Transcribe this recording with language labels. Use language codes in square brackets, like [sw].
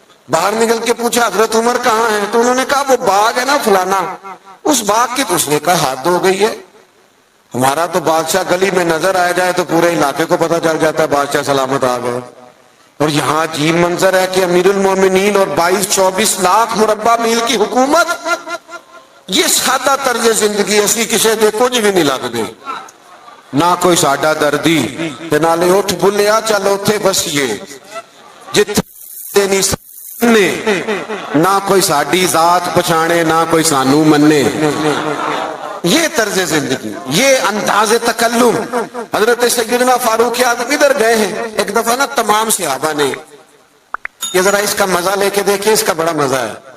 [ur] باہر نکل کے پوچھا حضرت عمر کہاں ہیں؟ تو انہوں نے کہا وہ باغ ہے نا فلانا, اس باغ کی. تو اس نے کہا حد ہو گئی ہے, ہمارا تو بادشاہ گلی میں نظر آ جائے تو پورے علاقے کو پتہ چل جاتا ہے بادشاہ سلامت آ گئے. اور یہاں عجیب منظر ہے کہ امیر المومنین اور 22-24 لاکھ مربع میل کی حکومت. یہ سادہ طرز زندگی [pa] اسی کسے دے کچھ بھی نہیں لگ دے, نہ کوئی ساڈا دردی تے نالے اٹھ بلیا چل اوتھے بسیے, جتھے نہیں نہ کوئی ساڈی ذات پچھانے نہ کوئی سانو منے. [ur] یہ طرز زندگی، یہ انداز تکلم. حضرت سیدنا فاروق اعظم ادھر گئے ہیں ایک دفعہ نا، تمام صحابہ نے یہ ذرا اس کا مزہ لے کے دیکھیں، اس کا بڑا مزہ ہے.